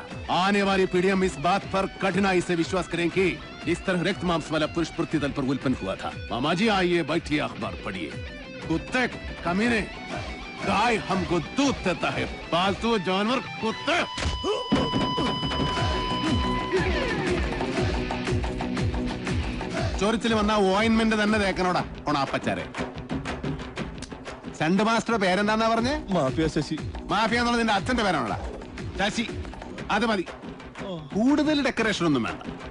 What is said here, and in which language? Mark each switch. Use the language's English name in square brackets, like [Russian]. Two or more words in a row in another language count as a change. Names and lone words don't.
[Hindi] आने वाली पीढ़ियां में इस बात पर कठिनाई से विश्वास करें कि इस तरह रक्त मांस वाला पुरुष पृथ्वी तल पर उल्पन्न हुआ था। मामा जी आइए, बैठिए, अखबार पढ़िए। कुत्ते कमीने, गाय हमको दूध देता है, पालतू जानवर कुत्ते। [Malayalam] ചൊറിച്ചിൽ വന്ന ഓയിന്റ്മെന്റ് തന്നെ തേക്കണോടാ ഓണാപ്പച്ചാരെ. സെന്റ് മാസ്റ്റർ പേരെന്താന്നാ പറഞ്ഞേ? മാഫിയ ശശി. മാഫിയ എന്നുള്ളത് നിന്റെ അച്ഛന്റെ പേരാണോടാ? ശശി. അത് മതി, കൂടുതൽ ഡെക്കറേഷൻ ഒന്നും വേണ്ട.